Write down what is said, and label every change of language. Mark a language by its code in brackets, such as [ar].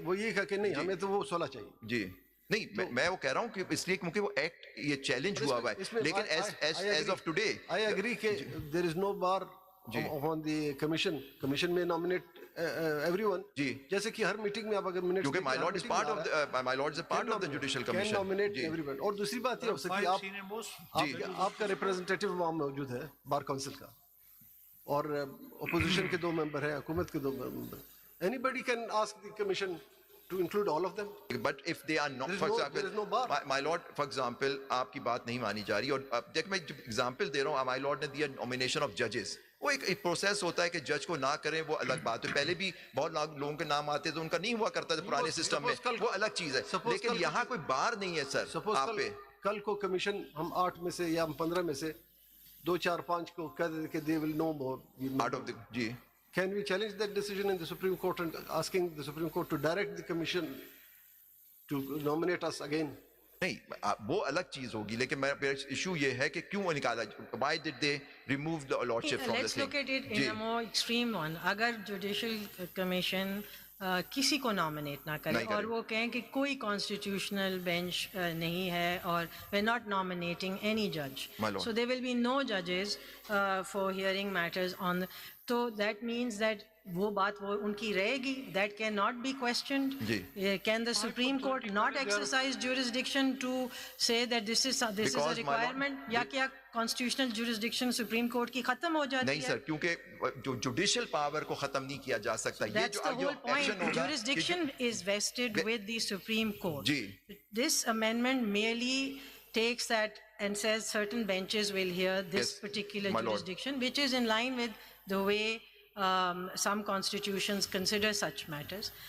[ur] وہ یہ کہا کہ نہیں ہمیں تو وہ 16 چاہیے. جی نہیں, میں وہ کہہ رہا ہوں کہ اس لیے کیونکہ وہ ایکٹ یہ چیلنج ہوا ہوا ہے, لیکن as of today [en] I agree کہ there is no bar on the commission میں nominate everyone. [ur] جی جیسے کہ ہر میٹنگ میں آپ اگر منٹ, [en] کیونکہ my lord is part of the judicial commission. Nominate everyone. [ur] اور دوسری بات یہ ہو سکتی ہے آپ کا ریپرزنٹیٹیو وہاں موجود ہے بار کونسل کا, اور اپوزیشن کے 2 ممبر ہیں, حکومت کے 2 ممبر. [en] Any can ask the commission to include all of them. But if they are not, for example, my lord, for example, آپ کی بات نہیں مانی جا رہی, اور دیکھ میں ایگزامپل دے رہا ہوں, my lord نے دیا nomination of judges. [ur] وہ ایک پروسیس ہوتا ہے کہ جج کو نہ کریں, وہ الگ بات ہے. پہلے بھی بہت لوگوں کے نام آتے تو ان کا نہیں ہوا کرتا تھا پرانے سسٹم میں, وہ الگ چیز ہے. لیکن یہاں کوئی بار نہیں ہے سر آپ پہ. کل کو کمیشن ہم 8 میں سے یا 15 میں سے 2-4-5 کو کہہ دیں کہ they will know more [en] out of the, جی can we challenge that decision in the Supreme Court and asking the Supreme Court to direct the commission to nominate us again? [ur] نہیں, وہ الگ چیز ہوگی, لیکن میرا ایشو یہ ہے کہ کیوں نکالا, why did they remove the lordship from the [en] Let's thing? look at it in a more extreme one. اگر judicial commission کسی کو nominate نہ کرے اور وہ کہیں کہ کوئی کانسٹیٹیوشنل بینچ نہیں ہے اور we're not nominating any judge, so there will be no judges for hearing matters on, so that means that وہ بات وہ ان کی رہے گی, that cannot be questioned. Can the Supreme Court not exercise jurisdiction to say that this is a requirement, یا کیا constitutional jurisdiction Supreme Court کی ختم ہو جاتی ہے؟ [ur] نہیں سر, کیونکہ جو جوڈیشل پاور کو ختم نہیں کیا جا سکتا. [en] That's the whole point. Jurisdiction is vested with the Supreme Court. This amendment merely takes that and says certain benches will hear this particular jurisdiction, which is in line with the way some constitutions consider such matters.